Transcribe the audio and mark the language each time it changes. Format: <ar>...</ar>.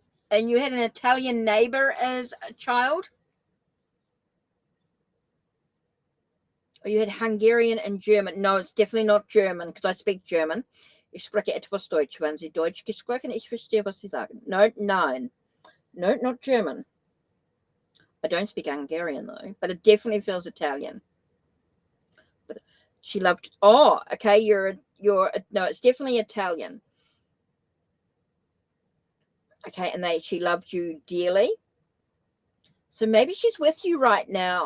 <en>And you had an Italian neighbor as a child? Or you had Hungarian and German? No, it's definitely not German because I speak German.</en> <de>Ich spreche etwas Deutsch. Wenn Sie Deutsch gesprochen, ich verstehe, was Sie sagen.</de> <en>No, nein. No, not German. I don't speak Hungarian though, but it definitely feels Italian. But she loved. Oh, okay. You're. No, it's definitely Italian. Okay, and she loved you dearly. So maybe she's with you right now.</en>